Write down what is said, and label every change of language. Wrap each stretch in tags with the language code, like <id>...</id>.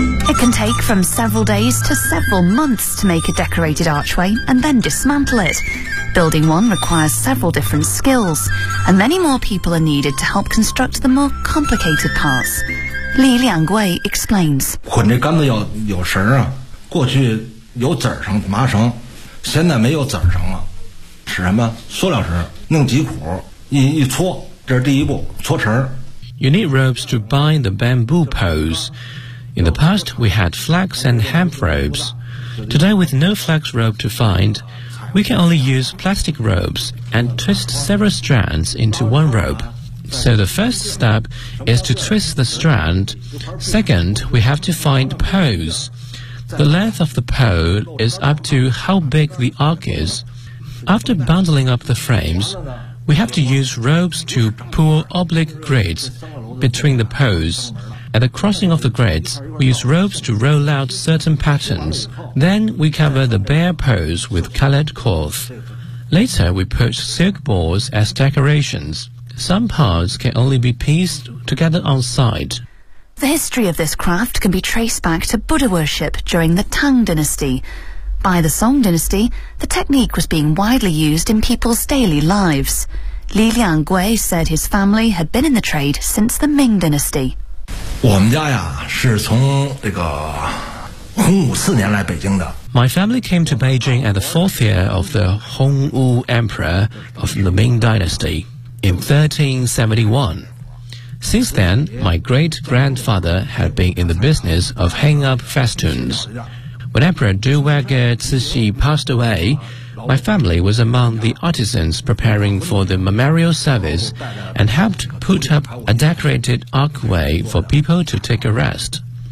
<en>It can take from several days to several months to make a decorated archway and then dismantle it. Building one requires several different skills, and many more people are needed to help construct the more complicated parts. Li Liangwei explains.</en> <zh>捆这杆子有绳啊，过去有籽绳、麻绳，现在没有籽绳了，是什么？塑料绳，弄几股，一搓，这是第一步，搓绳。</zh> <en>You need ropes to bind the bamboo poles. In the past, we had flax and hemp ropes. Today, with no flax rope to find, we can only use plastic ropes and twist several strands into one rope. So the first step is to twist the strand. Second, we have to find poles. The length of the pole is up to how big the arc is. After bundling up the frames, we have to use ropes to pull oblique grids between the poles. At the crossing of the grids, we use ropes to roll out certain patterns. Then we cover the bare poles with colored cloth. Later, we put silk balls as decorations. Some parts can only be pieced together on site. The history of this craft can be traced back to Buddha worship during the Tang Dynasty. By the Song Dynasty, the technique was being widely used in people's daily lives. Li Liangwei said his family had been in the trade since the Ming Dynasty.</en> <zh>我们家呀是从这个洪武四年来北京的。</zh> <en>My family came to Beijing at the fourth year of the Hong Wu Emperor of the Ming Dynasty. In 1371. Since then, my great-grandfather had been in the business of hanging up festoons. When Emperor Duwege Cixi passed away, my family was among the artisans preparing for the memorial service and helped put up a decorated archway for people to take a rest.</en>